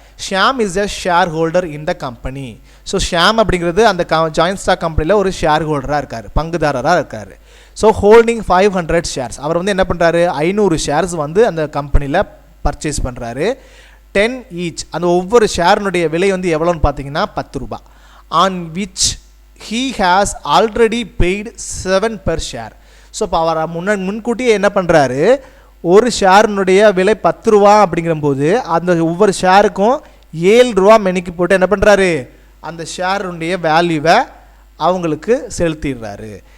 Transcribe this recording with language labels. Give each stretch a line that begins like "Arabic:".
English: Shyam is a share holder in the company.
Tamil: So Shyam அப்படிங்கிறது அந்த joint stock கம்பெனியில் ஒரு ஷேர் ஹோல்டராக இருக்கார், பங்குதாரராக இருக்கார். So
English: Holding 500 shares.
Tamil: அவர் வந்து என்ன பண்ணுறாரு, 500 ஷேர்ஸ் வந்து அந்த கம்பெனியில் பர்ச்சேஸ் பண்ணுறாரு. 10 ஈச். அந்த ஒவ்வொரு ஷேரினுடைய விலை வந்து எவ்வளோன்னு பார்த்தீங்கன்னா 10 ரூபாய்.
English: On which he has already paid 7 per share.
Tamil: So இப்போ அவர் முன்கூட்டியே என்ன பண்ணுறாரு, ஒரு ஷேரினுடைய விலை 10 ரூபா அப்படிங்கிறபோது அந்த ஒவ்வொரு ஷேருக்கும் 7 ரூபா மெனிக்கு போட்டு என்ன பண்ணுறாரு, அந்த ஷேருடைய வேல்யூவை அவங்களுக்கு செலுத்திடுறாரு.